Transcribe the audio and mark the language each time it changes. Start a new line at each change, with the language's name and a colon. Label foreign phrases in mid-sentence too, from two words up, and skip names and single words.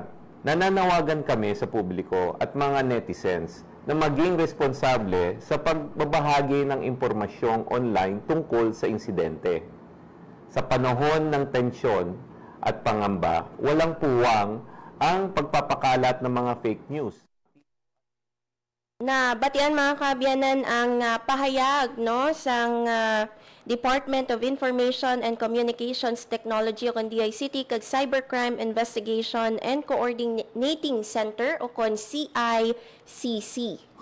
Filipino: Nananawagan kami sa publiko at mga netizens na maging responsable sa pagbabahagi ng impormasyong online tungkol sa insidente. Sa panahon ng tensyon at pangamba, walang puwang ang pagpapakalat ng mga
English: fake news.
Hiligaynon: Na batian mga kaabyanan ang pahayag no sang Department of Information and Communications Technology o kon DICT kag Cybercrime Investigation and Coordinating Center o kon CICC.